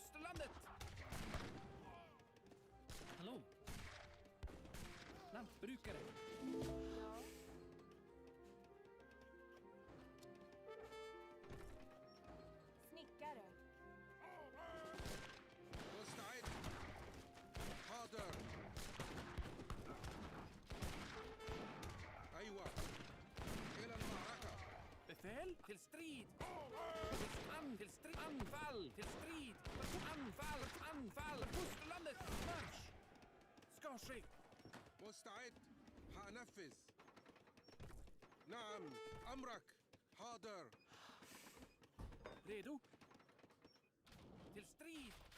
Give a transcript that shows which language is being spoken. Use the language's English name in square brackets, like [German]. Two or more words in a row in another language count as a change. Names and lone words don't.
[Swedish] fosterlandet! Hallå? Lantbrukare. Ja. Snickare. [Arabic] مستعد حاضر أيوة إلى المعركة [Swedish] Befäl till strid! Till strid! Anfall! Till strid! Anfall! Anfall! Fosterlandet! Marsch! Ska ske! [Arabic] مستعد هنفذ نعم أمرك حاضر [Swedish] Redo? Till strid!